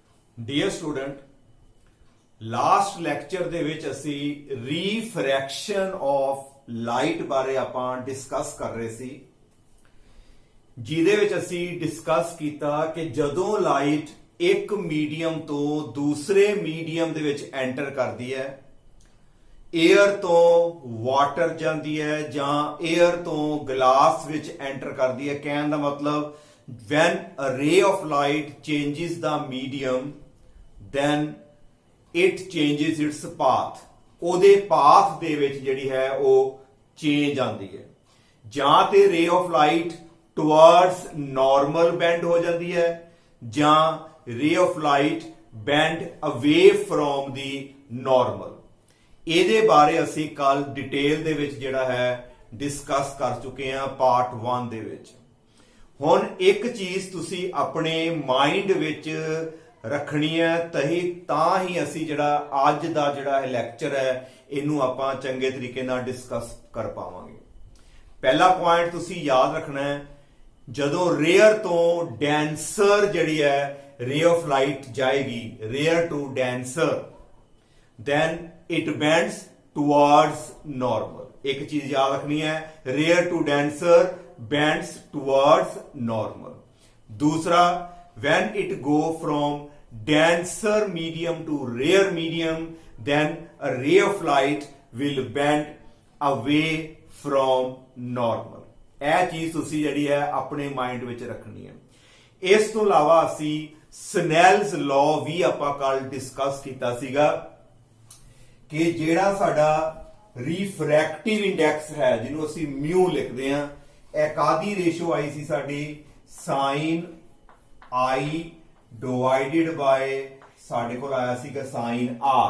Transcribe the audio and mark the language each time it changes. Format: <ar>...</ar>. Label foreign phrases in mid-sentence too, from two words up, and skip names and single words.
<en>dear student, last lecture</en> <pa>ਦੇ ਵਿੱਚ ਅਸੀਂ</pa> <en>refraction of light</en> <pa>ਬਾਰੇ ਆਪਾਂ ਡਿਸਕਸ ਕਰ ਰਹੇ ਸੀ, ਜਿਹਦੇ ਵਿੱਚ ਅਸੀਂ ਡਿਸਕਸ ਕੀਤਾ ਕਿ ਜਦੋਂ ਲਾਈਟ ਇੱਕ ਮੀਡੀਅਮ ਤੋਂ ਦੂਸਰੇ ਮੀਡੀਅਮ ਦੇ ਵਿੱਚ ਐਂਟਰ ਕਰਦੀ ਹੈ, 에ਅਰ ਤੋਂ ਵਾਟਰ ਜਾਂਦੀ ਹੈ ਜਾਂ 에ਅਰ ਤੋਂ ਗਲਾਸ ਵਿੱਚ ਐਂਟਰ ਕਰਦੀ ਹੈ, ਕਹਿਣ ਦਾ ਮਤਲਬ</pa> <en>when a ray of light changes the medium then it changes its path।</en> <pa>ਉਹਦੇ ਪਾਥ ਦੇ ਵਿੱਚ ਜਿਹੜੀ ਹੈ ਉਹ ਚੇਂਜ ਆਉਂਦੀ ਹੈ, ਜਾਂ ਤੇ</pa> <en>ray of light towards normal bend</en> <pa>ਹੋ ਜਾਂਦੀ ਹੈ ਜਾਂ</pa> <en>ray of light bend away from the normal।</en> <pa>ਇਹਦੇ ਬਾਰੇ ਅਸੀਂ ਕੱਲ ਡਿਟੇਲ ਦੇ ਵਿੱਚ ਜਿਹੜਾ ਹੈ ਡਿਸਕਸ ਕਰ ਚੁੱਕੇ ਹਾਂ ਪਾਰਟ 1 ਦੇ ਵਿੱਚ। ਹੁਣ ਇੱਕ ਚੀਜ਼ ਤੁਸੀਂ ਆਪਣੇ ਮਾਈਂਡ ਵਿੱਚ ਰੱਖਣੀ ਹੈ, ਤਾਂ ਹੀ ਅਸੀਂ ਜਿਹੜਾ ਅੱਜ ਦਾ ਜਿਹੜਾ ਇਹ ਲੈਕਚਰ ਹੈ ਇਹਨੂੰ ਆਪਾਂ ਚੰਗੇ ਤਰੀਕੇ ਨਾਲ ਡਿਸਕਸ ਕਰ ਪਾਵਾਂਗੇ। ਪਹਿਲਾ ਪੁਆਇੰਟ ਤੁਸੀਂ ਯਾਦ ਰੱਖਣਾ ਹੈ, ਜਦੋਂ ਰੇਅਰ ਤੋਂ ਡੈਂਸਰ ਜਿਹੜੀ ਹੈ</pa> <en>ray of light</en> <pa>ਜਾਏਗੀ,</pa> <en>rare to denser, then it bends towards normal।</en> <pa>ਇੱਕ ਚੀਜ਼ ਯਾਦ ਰੱਖਣੀ ਹੈ,</pa> <en>rare to denser bends towards normal। दूसरा, when it go from denser medium to rare medium, then a ray of light will bend away from normal।</en> <pa>ਇਹ ਚੀਜ਼ ਤੁਸੀਂ ਜਿਹੜੀ ਹੈ ਆਪਣੇ ਮਾਈਂਡ ਵਿੱਚ ਰੱਖਣੀ ਹੈ। ਇਸ ਤੋਂ ਇਲਾਵਾ ਅਸੀਂ</pa> <en>Snell's law</en> <pa>ਵੀ ਆਪਾਂ ਕੱਲ ਡਿਸਕਸ ਕੀਤਾ ਸੀਗਾ ਕਿ ਜਿਹੜਾ ਸਾਡਾ</pa> <en>refractive index</en> <pa>ਹੈ, ਜਿਹਨੂੰ ਅਸੀਂ ਮਿਊ ਲਿਖਦੇ ਹਾਂ, ਇਹ ਕਾਦੀ ਰੇਸ਼ੋ ਆਈ ਸੀ ਸਾਡੀ,</pa> <en>sine i divided by</en> <pa>ਸਾਡੇ ਕੋਲ ਆਇਆ ਸੀਗਾ</pa> <en>sine r.</en>